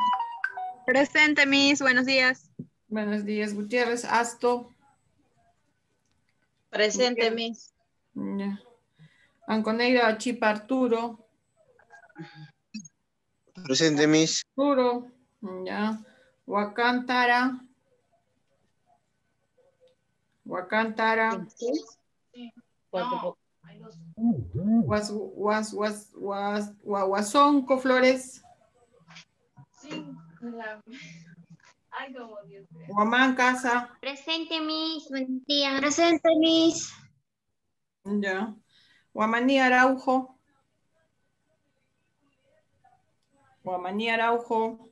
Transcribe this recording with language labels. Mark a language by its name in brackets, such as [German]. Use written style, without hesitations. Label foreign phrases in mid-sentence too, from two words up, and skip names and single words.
[Spanish] Presente, Miss. Buenos días. Buenos días. Gutiérrez, Asto. Presente, Miss. Ya. Anconeira, Chipa, Arturo. Presente, Miss. Arturo. Ya. Huacántara. Huacántara. Huasonco, Flores. Guamán Casa. Presente, Miss. Buenos días. Presente, Miss. Ya. Guamaní Araujo. Guamaní Araujo.